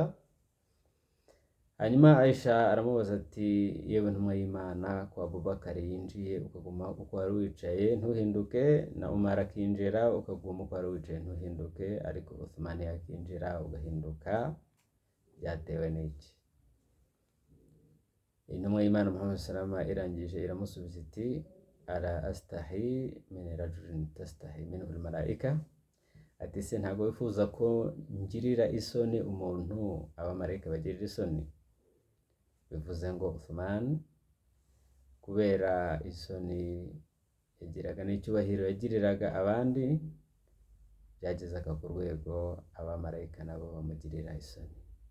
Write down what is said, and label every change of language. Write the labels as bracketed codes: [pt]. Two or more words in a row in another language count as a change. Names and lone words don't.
[rw] Hanyuma Aisha aramubaza ati, yewe ntumwa y'Imana, ko Abubakari yinjiye ukaguma uko wari wicaye ntuhinduke, na Umar akinjira ukaguma uko wari wicaye ntuhinduke, ariko Uthman yakinjira ugahinduka, byatewe n'iki? Intumwa y'Imana Muhammad salama irangije iramusubiza iti, [ar] ألا أستحي من رجل تستحي منه الملائكة, [rw] ati se ntabwo wifuza ko ngirira isoni umuntu abamarayika bagirira isoni? Bivuze ngo Uthman kubera isoni yagiraga n'icyubahiro yagiriraga abandi, byagezaga ku rwego abamarayika nabo bamugirira isoni.